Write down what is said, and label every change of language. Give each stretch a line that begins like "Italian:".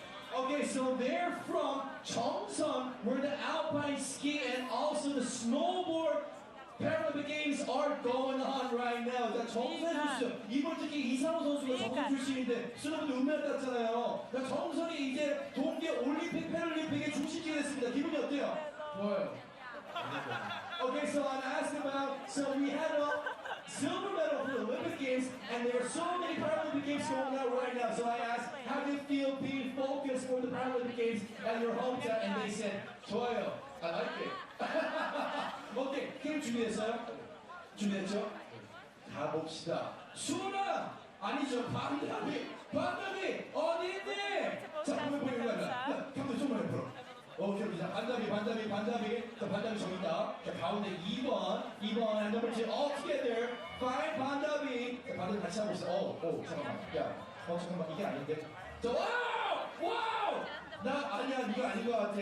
English: Okay, so they're from Cheongsan, where the alpine ski and also the snowboard Paralympic Games are going on right now.
Korean: 자, 정선 출신. 이번 특히 이상호 선수가 정선 출신인데 스노보드 은메달 땄잖아요. 정선이 이제 동계 올림픽 패럴림픽의 중심지가 됐습니다. 기분이 어때요? 좋아요.
English: Okay, so I'm asking about, so we had a silver medal for the Olympic Games, and there are so many Paralympic Games going on right now. So I asked, how do you feel being focused for the Paralympic Games at your hometown? And they said, 좋아요. I like it.
Korean: 오케이, 게임 준비됐어요? 준비됐죠? 가봅시다. 수나! 아니죠, 반다비! 반다비! 어디 있니? 자, 보면 거야. 감독 좀만 해보러. 오케이, 자, 반다비. 자, 반다비 저기 있다. 자, 가운데 2번,
English: and number 2, all together. Find 반다비.
Korean: 자, 반다비 같이 하고 있어. 잠깐만. 야, 잠깐만, 이게 아닌데. 자, 와우! 나 아니야, 이거 아닌 것 같아.